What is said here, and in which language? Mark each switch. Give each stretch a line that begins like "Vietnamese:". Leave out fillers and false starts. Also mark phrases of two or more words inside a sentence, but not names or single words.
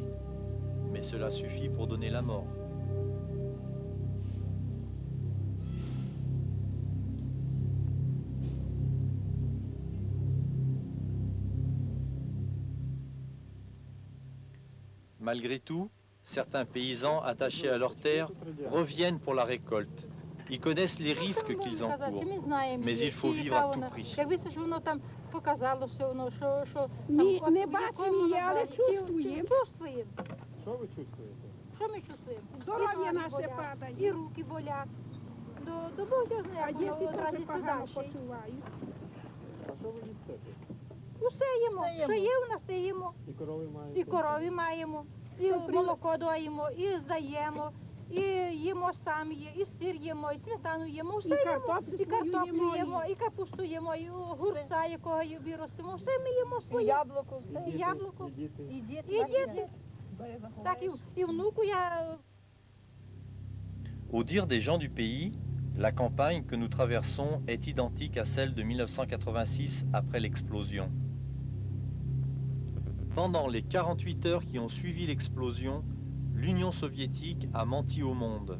French: Mais cela suffit pour donner la mort. Malgré tout, certains paysans attachés à leurs terres reviennent pour la récolte. Ils connaissent les risques qu'ils encourent, mais il faut vivre à tout prix.
Ukrainian: Не бачимо її, але чувствуємо. Що ви чувствуєте? Що ми чувствуємо? Здоров'я наше падає. І руки болять. До Бога А знає, діти воно одразу теж погано сюди. почувають. А що ви їсте? Усе їмо. Що є у нас, те їмо. І корови маєте? І корові маємо, і молоко доїмо, і здаємо, І їмо самі, і сир їмо, і сметану їмо, все І картоплю їмо, і картоплю свою їмо, і капусту їмо, і огурця, якого виростимо, все ми їмо своє. І яблуко, все. І яблуко, І діти. і діти. Так, і внуку я...
French: Au dire des gens du pays, la campagne que nous traversons est identique à celle de 1986 après l'explosion. Pendant les 48 heures qui ont suivi l'explosion, l'Union soviétique a menti au monde.